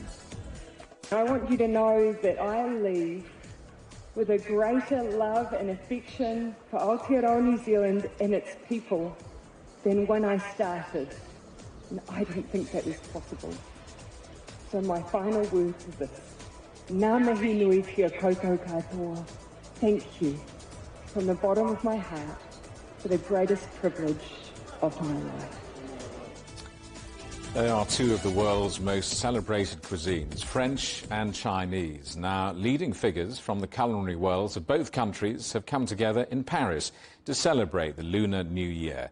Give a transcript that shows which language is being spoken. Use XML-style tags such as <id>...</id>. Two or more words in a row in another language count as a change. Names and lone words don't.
<en>I want you to know that I leave with a greater love and affection for Aotearoa New Zealand and its people than when I started. And I didn't think that was possible. So my final words are this.</en> <mi>Ngā mihi nui kia koutou katoa.</mi> <en>Thank you from the bottom of my heart for the greatest privilege of my life. They are 2 of the world's most celebrated cuisines, French and Chinese. Now, leading figures from the culinary worlds of both countries have come together in Paris to celebrate the Lunar New Year.</en>